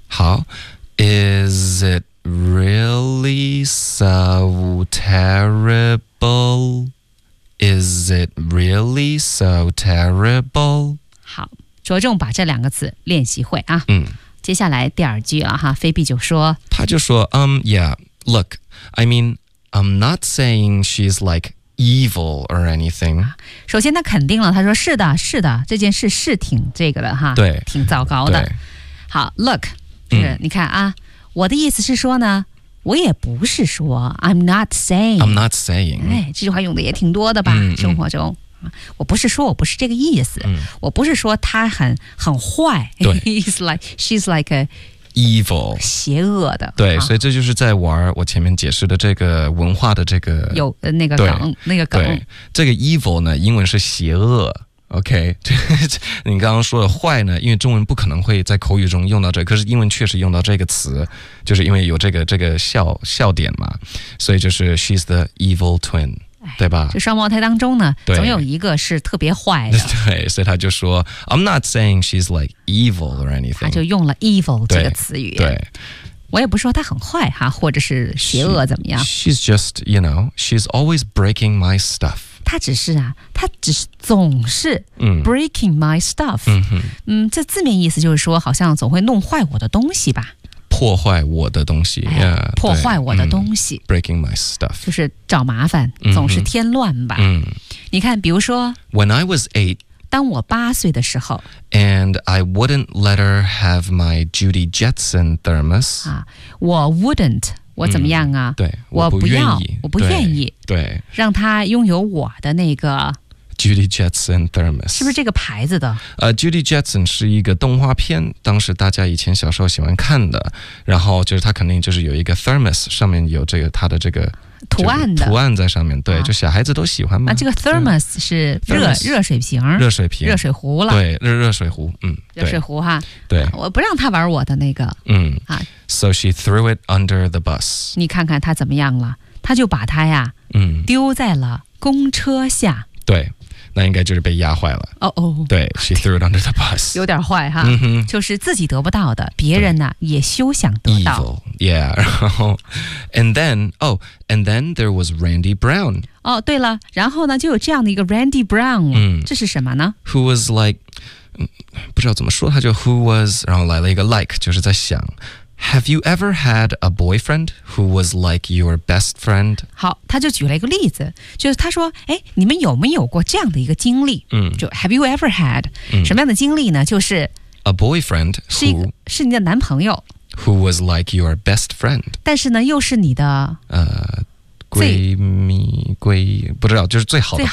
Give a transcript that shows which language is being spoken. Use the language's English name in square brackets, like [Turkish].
[English] 好 ，Is it really so terrible？ Is it really so terrible? [Chinese] 好，着重把这两个词练习会啊。嗯，接下来第二句了哈，菲比就说，他就说， [English] yeah, look, I mean, I'm not saying she's like evil or anything. [Chinese] 首先他肯定了，他说是的，是的，这件事是挺这个的哈，对，挺糟糕的。好 ，look, 你看啊，我的意思是说呢。我也不是说 [English] I'm not saying、 [Chinese] 哎、这句话用的也挺多的吧、生活中我不是说我不是这个意思、我不是说她很坏对 [English] He's like, She's like a evil [Chinese] 邪恶的对、啊、所以这就是在玩我前面解释的这个文化的这个有那个梗那个梗这个 evil 呢英文是邪恶OK， 你刚刚说的坏呢？因为中文不可能会在口语中用到这，可是英文确实用到这个词，就是因为有这个笑点嘛，所以就是 [English] she's the evil twin， [Chinese] 对吧？就双胞胎当中呢，总有一个是特别坏的。对，所以他就说 [English] I'm not saying she's like evil or anything， [Chinese] 他就用了 evil 这个词语。对，我也不说他很坏哈，或者是邪恶怎么样 [English] ？She's just you know she's always breaking my stuff。 [Chinese] 他只是啊，他只是总是 [English] breaking my stuff， [Chinese] 这字面意思就是说好像总会弄坏我的东西吧，破坏我的东西、yeah，破坏我的东西、 [English] breaking my stuff [Chinese] 就是找麻烦，总是添乱吧、你看比如说 [English] when I was eight， [Chinese] 当我八岁的时候， [English] and I wouldn't let her have my Judy Jetson thermos、 [Chinese] 啊、我 wouldn't我怎么样啊、对我不愿意我不愿意对让他拥有我的那个 [English] Judy Jetson Thermos [Chinese] 是不是这个牌子的、 Judy Jetson 是一个动画片，当时大家以前小时候喜欢看的，然后就是他肯定就是有一个 Thermos 上面有这个他的这个图案的图案在上面，对、就小孩子都喜欢嘛、这个 Thermos 是 热水瓶热水壶了，对 热水壶、热水壶哈，对、我不让他玩我的那个 [English] So she threw it under the bus. [Chinese] 你看看他怎么样了，他就把他呀、丢在了公车下。对，那应该就是被压坏了。哦哦， [English] 对 ，she threw it under the bus. [Chinese] 有点坏哈、就是自己得不到的，别人呢也休想得到。 [English] Evil. Yeah. [Chinese] 然后 [English] ，and then, oh, and then there was Randy Brown. [Chinese] 哦，对了，然后呢就有这样的一个 Randy Brown 了。这是什么呢？ [English] Who was like, [Chinese] 不知道怎么说，他就 [English] who was， [Chinese] 然后来了一个 like， 就是在想。 [English] Have you ever had a boyfriend who was like your best friend? [Chinese] 好，他就举了一个例子，就是他说，哎，你们有没有过这样的一个经历？就 [English] Have you ever had [Chinese] 什么样的经历呢？就是 [English] a boyfriend who [Chinese] 是你的男朋友 [English] who was like your best friend， [Chinese] 但是呢，又是你的闺蜜闺不知道，就是最好的